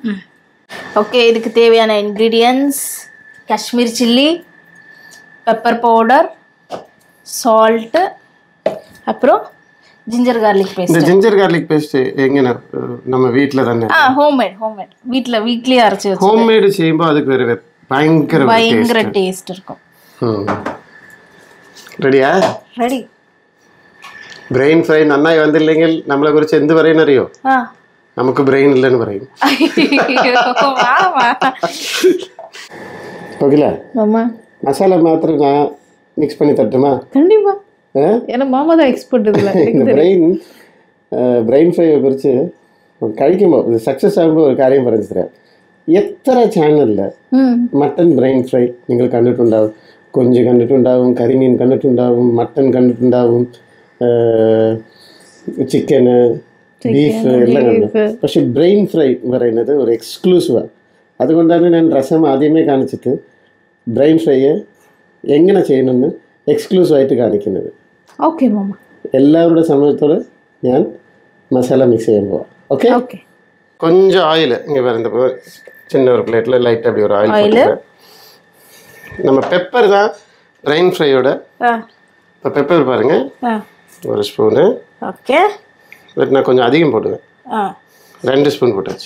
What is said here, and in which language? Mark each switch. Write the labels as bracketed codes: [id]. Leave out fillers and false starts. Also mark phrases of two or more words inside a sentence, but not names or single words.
[ta] ஓகே, இதுக்கு தேவையான இன்க்ரீடியன்ஸ்: [en] Kashmir chilli, pepper powder, [ta] சால்ட்டு, அப்புறம் [en] ginger garlic paste. [ta] இந்த [en] ginger garlic paste [ta] எங்கன நம்ம வீட்ல தானே? ஹோம்மேட். வீட்லயே அரைச்சு வச்சு ஹோம்மேட் செய்யும்போது அதுக்கு வேற பயங்கர டேஸ்ட் இருக்கும். ரெடியா? ரெடி. [en] brain fry [ml] നന്നായി വന്നില്ലെങ്കിൽ നമ്മളെ കുറിച്ച് എന്ത് പറയുന്നറിയോ? നമുക്ക് [en] brain [ml] പറയും. [ta] ஓகேல மாமா, மசாலா மாத்திரம் நான் மிக்ஸ் பண்ணி தட்டுமா? கண்டிப்பா. ஏன்னா மாமா தான் எக்ஸ்பர்ட் இதுல. [ml] இந்த [en] brain fry [ml] കുറിച്ച് കഴിക്കുമ്പോൾ ഇത് സക്സസ് ആകുമ്പോൾ ഒരു കാര്യം പറഞ്ഞു തരാം. എത്ര ചാനലിൽ [en] mutton brain fry [ml] നിങ്ങൾ കണ്ടിട്ടുണ്ടാവും. കൊഞ്ച് കണ്ടിട്ടുണ്ടാവും, കരിമീൻ കണ്ടിട്ടുണ്ടാവും, മട്ടൻ കണ്ടിട്ടുണ്ടാവും, ചിക്കന്, ബീഫ് എല്ലാം കണ്ടു. പക്ഷെ [en] brain fry [ml] പറയുന്നത് ഒരു എക്സ്ക്ലൂസീവാണ്. അതുകൊണ്ടാണ് ഞാൻ രസം ആദ്യമേ കാണിച്ചിട്ട് [en] brain fry [ml] എങ്ങനെ ചെയ്യണമെന്ന് എക്സ്ക്ലൂസീവായിട്ട് കാണിക്കുന്നത്. ഓക്കെ മാമ. എല്ലാവരുടെ സമയത്തോടെ ഞാൻ [ta] மசாலா மிக்ஸ் செய்ய போவோம். ஓகே. கொஞ்சம் ஆயில் இங்கே வேறு இந்த சின்ன ஒரு பிளேட்டில் லைட்டாக அப்படி ஒரு ஆயில் போட்டுக்கிறேன். நம்ம பெப்பர் தான் [en] brain fry. [ta] இப்போ பெப்பர் பாருங்கள், 1 ஸ்பூனு. ஓகே. பட் நான் கொஞ்சம் அதிகம் போடுவேன். 2 ஸ்பூன் போட்டாச்சு.